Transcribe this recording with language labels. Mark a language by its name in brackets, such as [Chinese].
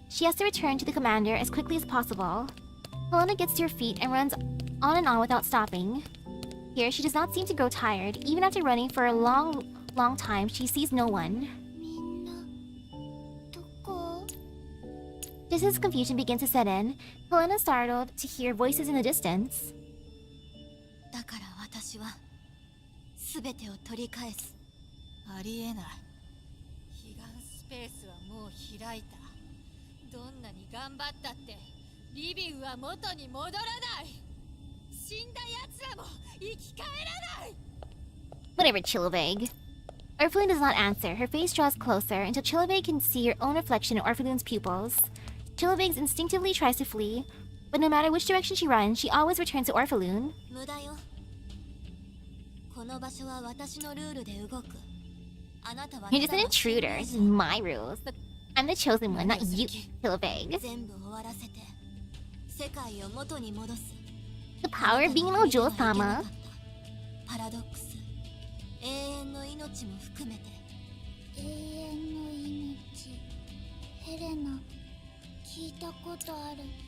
[English] She has to return to the commander as quickly as possible. Helena gets to her feet and runs on and on without stopping. Here, she does not seem to grow tired. Even after running for a long time, she sees no one. [Japanese] みんなどこ？ [English] Just as confusion begins to set in, Helena is startled to hear voices in the distance. [Japanese] だから私は全てを取り返す。ありえない。彼岸スペースはもう開いた。どんなに頑張ったってリビウは元に戻らない。死んだ奴らも生き返らない。 [English] Whatever, Chilveg. Orpheloon does not answer. Her face draws closer until Chilveg can see her own reflection in Orpheloon's pupils. Chilveg instinctively tries to flee, but no matter which direction she runs, she always returns to Orpheloon. [Japanese] 無駄よ。この場所は私のルールで動く。あなたは [English] You're just an intruder. This is my rules. I'm the chosen one, not you, Chilveg. [Japanese] 全部終わらせて世界を元に戻す。 [English] The power of being an Ojo-sama. [Japanese] パラドックス、永遠の命も含めて。永遠の命。ヘレナ、聞いたことある。